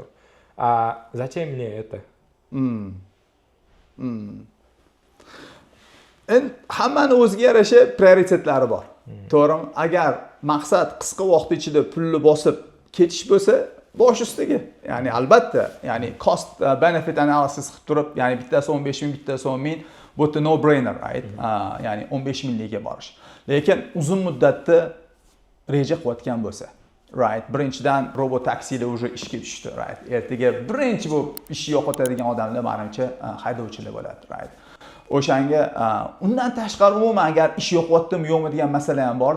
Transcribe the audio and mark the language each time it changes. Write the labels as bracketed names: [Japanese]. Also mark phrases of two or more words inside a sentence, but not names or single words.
[Russian] Zачем мне это? [Uzbek] Endi hammani o'ziga yarasha prioritetlari bor. To'g'rimi? Agar maqsad qisqa vaqt ichida pulni bosib ketish bo'lsa, bosh ustiga. Ya'ni albatta, ya'ni [English] cost benefit analysis [Uzbek] qilib turib, ya'ni bittasi 15,000, bittasi 10,000, bu yerda [English] no brainer, right? [Uzbek] Ya'ni 15,000 ga borish. Lekin uzun muddatda reja qilayotgan bo'lsa, right? Birinchidan robot taksilar уже ishga tushdi, right? Ertaga birinchi bu ishni yo'qotadigan odamlar menimcha haydovchilar bo'ladi, right? O'shanga undan tashqari umuman agar ish yo'qotdimi yo'qmi degan masala ham bor-da.